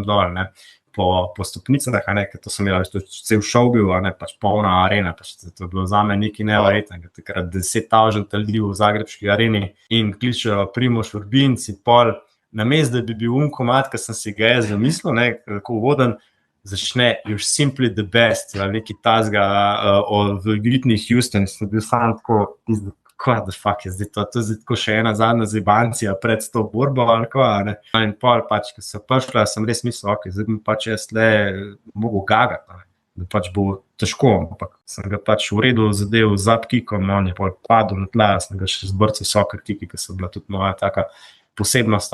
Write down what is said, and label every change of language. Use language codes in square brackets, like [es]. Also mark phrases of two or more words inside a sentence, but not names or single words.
[sl] dol, po stopnicah, ker to sem imel, cel šov bil, pač polna arena, pač to je bilo za me nekaj neverjetnega, takrat 10.000 ljudi v zagrebški areni in kličejo Primož Vrbinc in pol, namesto da bi bil komad, ki sem si ga jaz zamislil, kako uvoden, začne [en] You're simply the best, [sl] nekaj tazga v Whitney Houston, sem bil sam tako, [en] what the fuck [sl] je zdaj to? To je zdaj tako še ena zadnja zebancija pred to borbo ali kaj, In pol pač, ko se prišla, sem res mislil, zdaj bi pač jaz mogel gagati, da pač bo težko, ampak sem ga pač v redu zadev z upkickom, on je pol padel na tla, sem ga še zbrcal soccer kicki, ki so bila tudi moja taka posebnost,